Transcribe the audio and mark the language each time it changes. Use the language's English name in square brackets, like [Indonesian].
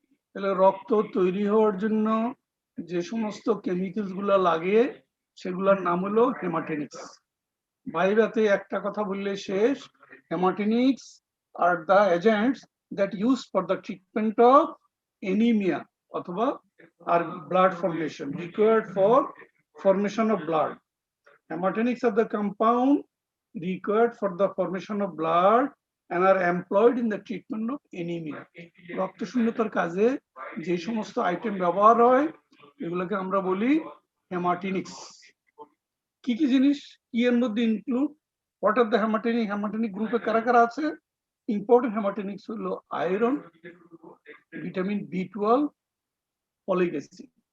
[Bangla] তাহলে রক্ত তৈরি হওয়ার জন্য যে সমস্ত কেমিক্যালস গুলা লাগে, সেগুলোর নাম হলো হেমাটিনিক্স। ভাইভাতে একটা কথা বললে শেষ। [English] Hematinics are the agents that use for the treatment of anemia অথবা are blood formation, required for formation of blood. Hematinics are the compound required for the formation of blood and are employed in the treatment of anemia. [Bangla] রক্ত শূন্যতার কাজে যে সমস্ত item ব্যবহার হয়, এগুলোকে আমরা বলি হেমাটিনিক্স। কি কি জিনিস কি এর মধ্যে ইনক্লুড? [English] what are the [Bangla] হেমাটিনিক গ্রুপে কারা কারা আছে? ইম্পর্টেন্ট হেমাটিনিক্স হলো iron, vitamin B12, folic acid.